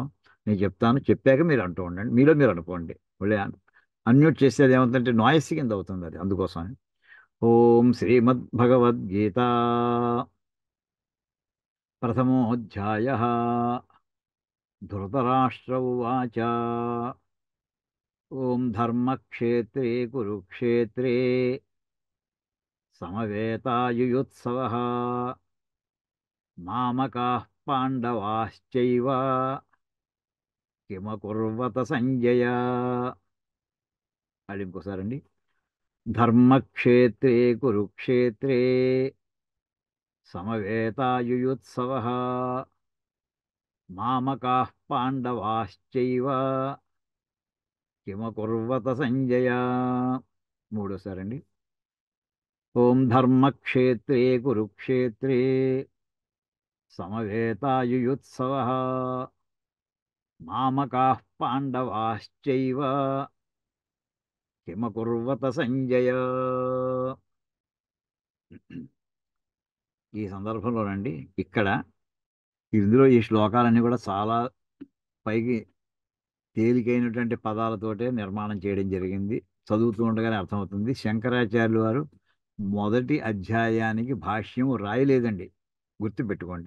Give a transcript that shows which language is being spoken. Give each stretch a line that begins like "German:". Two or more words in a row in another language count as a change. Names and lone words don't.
Telugu: నేను చెప్తాను, చెప్పాక మీరు అంటూ ఉండండి, మీలో మీరు అనుకోండి. మళ్ళీ అన్మ్యూట్ చేసేది ఏమవుతుందంటే నాయిస్ కింద అవుతుంది, అది అందుకోసం.
Sanskrit: ఓం శ్రీమద్భగవద్గీత ప్రథమోऽధ్యాయ ధృతరాష్ట్ర ఉవాచ ఓం ధర్మక్షేత్రే కురుక్షేత్రే సమవేతాయుయుత్సవః మామకాః పాండవాశ్చైవ కిమకుర్వత సంజయ.
Telugu: అది ఇంకోసారండి.
Sanskrit: ధర్మక్షేత్రే కురుక్షేత్రే సమవేతాయుయుత్సవః మామకాః పాండవాశ్చైవ కిమకుర్వత సంజయ.
Telugu: మూడోసారండి.
Sanskrit: ఓం ధర్మక్షేత్రే కురుక్షేత్రే సమవేతాయుయుత్సవః మామకాః పాండవాశ్చైవ కిమకుర్వత సంజయ.
Telugu: ఈ సందర్భంలోనండి ఇక్కడ ఇందులో ఈ శ్లోకాలన్నీ కూడా చాలా పైకి తేలికైనటువంటి పదాలతోటే నిర్మాణం చేయడం జరిగింది. చదువుతూ ఉండగానే అర్థమవుతుంది. శంకరాచార్యులు వారు మొదటి అధ్యాయానికి భాష్యం రాయలేదండి, గుర్తుపెట్టుకోండి.